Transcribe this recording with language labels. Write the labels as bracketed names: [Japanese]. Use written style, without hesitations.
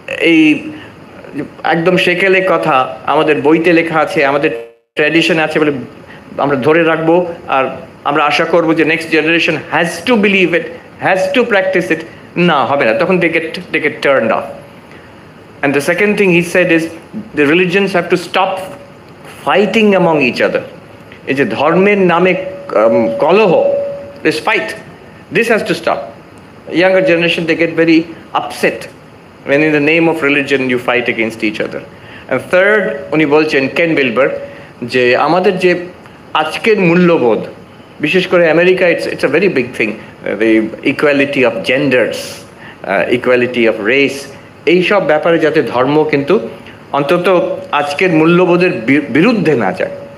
[Bangla] এই একদম সেকেলে কথা আমাদের বইতে লেখা আছে, আমাদের ট্র্যাডিশন আছে বলে আমরা ধরে রাখবো, আর আমরা আশা করবো যে [English] Next generation has to believe it, has to practice it. [Bangla] না, হবে না, তখন [English] they get turned off. And the second thing he said is the religions have to stop fighting among each other. [Bangla] এই যে ধর্মের নামে কলহ, [English] this fight, this has to stop. Younger generation, they get very upset when in the name of religion you fight against each other. And third, [Bangla] উনি বলছেন কেন বিলবার, যে আমাদের যে আজকের মূল্যবোধ, বিশেষ করে America, [English] it's a very big thing, the equality of genders, equality of race, [Bangla] এইসব ব্যাপারে যাতে ধর্ম কিন্তু অন্তত আজকের মূল্যবোধের বিরুদ্ধে না যায়।